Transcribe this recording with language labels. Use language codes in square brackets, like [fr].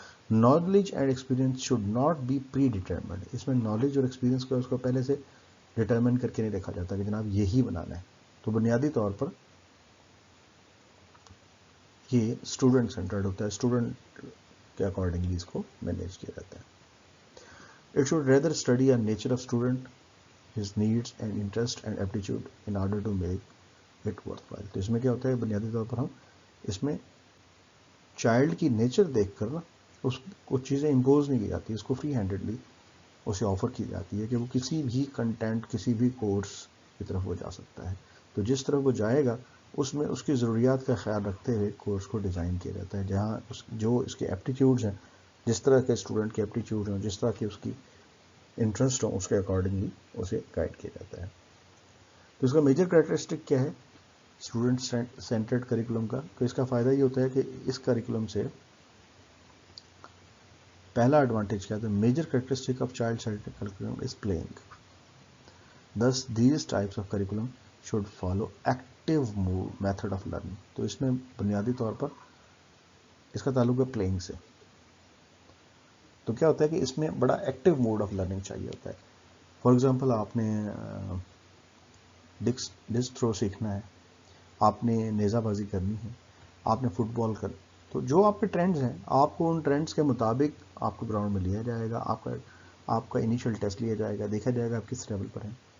[en] Knowledge and experience should not be pre determined. [ur] اس میں knowledge اور experience کو اس کو پہلے سے ڈیٹرمن کر کے نہیں دیکھا جاتا کہ جناب یہی بنانا ہے. تو بنیادی طور پر یہ اسٹوڈنٹ سینٹرڈ ہوتا ہے, اسٹوڈنٹ کے اکارڈنگلی اس کو مینیج کیا جاتا ہے. [en] It should rather study a nature of student, his needs and interest and aptitude in order to make it worthwhile. [ur] تو اس میں کیا ہوتا ہے بنیادی طور پر ہم اس میں چائلڈ کی نیچر دیکھ کر نا اس کو چیزیں امپوز نہیں کی جاتی, اس کو فری ہینڈڈلی اسے آفر کی جاتی ہے کہ وہ کسی بھی کنٹینٹ کسی بھی کورس کی طرف وہ جا سکتا ہے. تو جس طرف وہ جائے گا اس میں اس کی ضروریات کا خیال رکھتے ہوئے کورس کو ڈیزائن کیا جاتا ہے, جہاں جو اس کے ایپٹیٹیوڈز ہیں, جس طرح کے اسٹوڈنٹ کے ایپٹیٹیوڈ ہیں, جس طرح کی اس کی انٹرسٹ ہوں, اس کے اکارڈنگلی اسے گائڈ کیا جاتا ہے. تو اس کا [en] Major characteristic کیا ہے student centred curriculum کا؟ تو اس کا فائدہ یہ ہوتا ہے کہ اس کریکولم سے پہلا ایڈوانٹیج کیا ہے, major characteristic of child centred curriculum is playing. Thus these types of curriculum should follow active method of learning. [ur] تو اس میں بنیادی طور پر اس کا تعلق ہے پلینگ سے. تو کیا ہوتا ہے کہ اس میں بڑا ایکٹیو موڈ آف لرننگ چاہیے ہوتا ہے. فار ایگزامپل آپ نے ڈسک تھرو سیکھنا ہے, آپ نے نیزہ بازی کرنی ہے, آپ نے فٹ بال کرنی, تو جو آپ کے ٹرینڈز ہیں آپ کو ان ٹرینڈز کے مطابق آپ کو گراؤنڈ میں لیا جائے گا, آپ کا انیشیل ٹیسٹ لیا جائے گا, دیکھا جائے گا آپ کس لیول پر ہیں.